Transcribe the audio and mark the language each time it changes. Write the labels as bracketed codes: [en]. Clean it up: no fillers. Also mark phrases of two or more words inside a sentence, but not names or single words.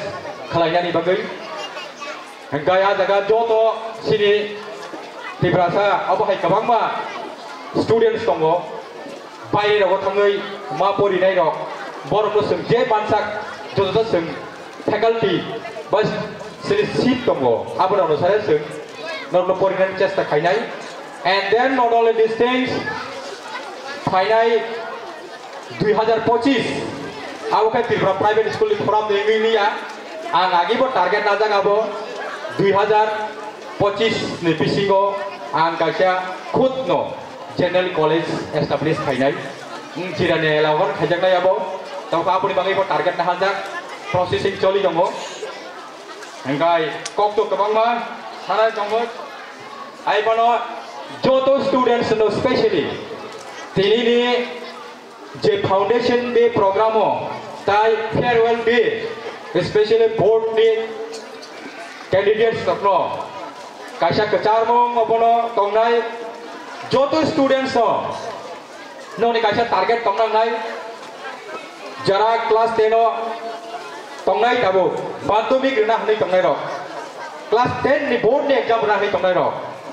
[trp] khalainani bagai hangaya jaga joto sini Tripura sa abo hai kabangma students tongo pai ro thangai ma pori nai rok borok no sing je bansak joto sing faculty bas sini seat tongo abo no sare sing no pori nai chesta khainai [en] and then not only these things [trp] finai 2025 abo ka Tripura [en] private school forum [trp] ni ni ya ang agi bo target na jaga bo 2025 ni pisingo ang kaisa khud no general [en] college established [trp] khainai jirane lawan khajak nai abo tau ka apuni bangai bo target na hanjak processing choli dongo engkai kok to kabangma sanai dongo ai bono joto students no specially tini ni je [en] foundation day [trp] programo tai [en] farewell day especially board [trp] ni candidates tapno kaisa kecharmong obono tongnai joto students no ni kaisa target tongnang nai jara class 10 no tongnai tabo madhyamik rena hani tongnai ro class 10 ni board ni exam rena hani tongnai ro